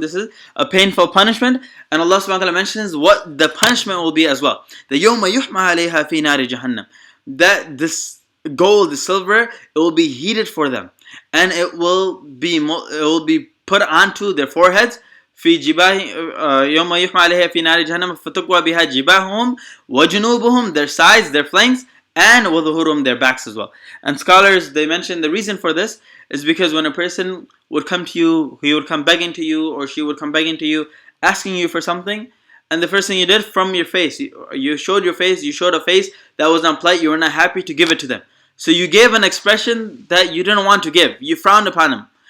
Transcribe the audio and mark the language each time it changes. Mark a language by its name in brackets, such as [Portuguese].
[English] This is a painful punishment, and Allah subhanahu wa ta'ala mentions what the punishment will be as well. The [Arabic] يَوْمَ يُحْمَى عَلَيْهَا فِي نَارِ جَهَنَّمْ, [English] that this gold, the silver, it will be heated for them, and it will be put onto their foreheads. [Arabic] في جباه يوم يحمى عليها في نار جهنم فتقوى بها جباههم وجنوبهم, [English] their sides, their flanks, and [Arabic] وظهورهم, [English] their backs as well. And scholars, they mention the reason for this is because when a person would come to you, he would come begging to you, or she would come begging to you, asking you for something, and the first thing you did from your face, you showed your face, you showed a face that was not polite, you were not happy to give it to them. So you gave an expression that you didn't want to give, you frowned upon them.